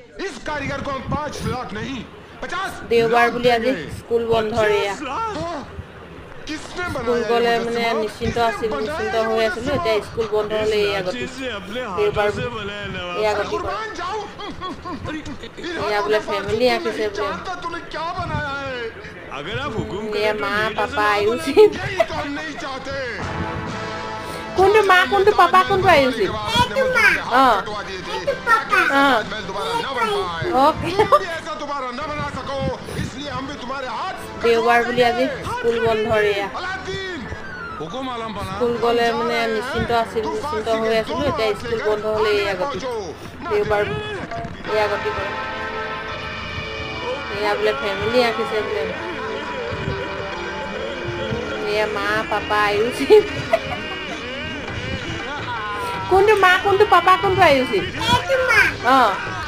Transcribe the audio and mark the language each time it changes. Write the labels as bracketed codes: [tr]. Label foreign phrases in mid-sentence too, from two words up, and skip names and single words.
[hi] इस कारीगर को हम 5 लाख नहीं 50 [as] দেওবাৰ বুলি আজি স্কুল বন্ধ এয়া [hi] किसने [as] স্কুল [hi] बनाया [as] গলে [hi] ये [as] মানে [hi] मुजस्समा? [as] নিশ্চিন্ত হৈ আছিলো এতিয়া স্কুল বন্ধ হলে এয়া গতি দেওবাৰ এয়া গতি কৰে [hi] कुर्बान जाओ [as] এয়া বোলে ফেমিলি আঁকিছে বোলে [hi] जानता तूने क्या बनाया है अगर आप हुकुम [as] এয়া [hi] करें तो [as] মা [hi] नहीं [as] পাপা [hi] नजर [as] আয়ুষি [hi] यही तो हम नहीं चाहते [as] কোনটো মা কোনটো পাপা কোনটো আয়ুষি हाँ। [hi] हाँ। ओके ऐसा दोबारा न बना सको इसलिए हम भी तुम्हारे हाथ [as] দেওবাৰ বুলি আজি স্কুল বন্ধ এয়া [hi] अलादीन हुकुम आलम बना [as] স্কুল গলে মানে নিশ্চিন্ত হৈ আছিলো এতিয়া স্কুল বন্ধ হলে এয়া গতি দেওবাৰ এয়া গতি কৰে এয়া বোলে ফেমিলি আঁকিছে বোলে এয়া মা পাপা আয়ুষি কোনটো মা কোনটো পাপা কোনটো আয়ুষি